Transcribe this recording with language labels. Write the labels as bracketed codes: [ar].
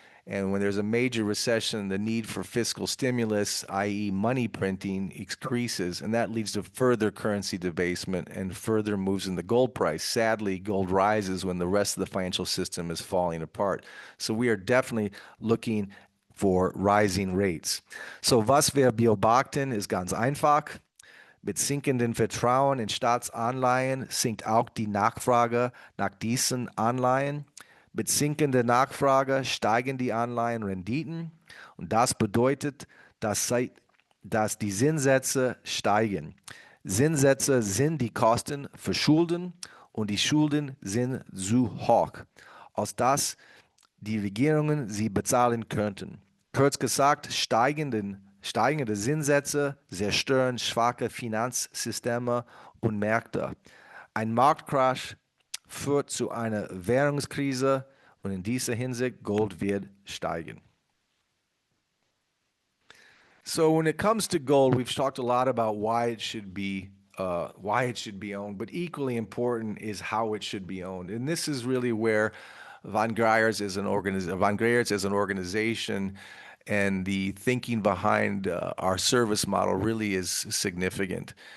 [en] And when there's a major recession, the need for fiscal stimulus, i.e., money printing, increases, and that leads to further currency debasement and further moves in the gold price. Sadly, gold rises when the rest of the financial system is falling apart. So we are definitely looking for rising rates. [de] So was wir beobachten ist ganz einfach. Mit sinkendem Vertrauen in Staatsanleihen sinkt auch die Nachfrage nach diesen Anleihen. Mit sinkender Nachfrage steigen die Anleihenrenditen und das bedeutet, dass die Zinssätze steigen. Zinssätze sind die Kosten für Schulden und die Schulden sind zu hoch, als dass die Regierungen sie bezahlen könnten. Kurz gesagt, steigende Zinssätze zerstören schwache Finanzsysteme und Märkte. Ein Marktcrash führt zu einer Währungskrise und in dieser Hinsicht Gold wird steigen. [en] So when it comes to gold, we've talked a lot about why it should be owned, but equally important is how it should be owned. And this is really where Von Greyerz as an organization and the thinking behind our service model really is significant.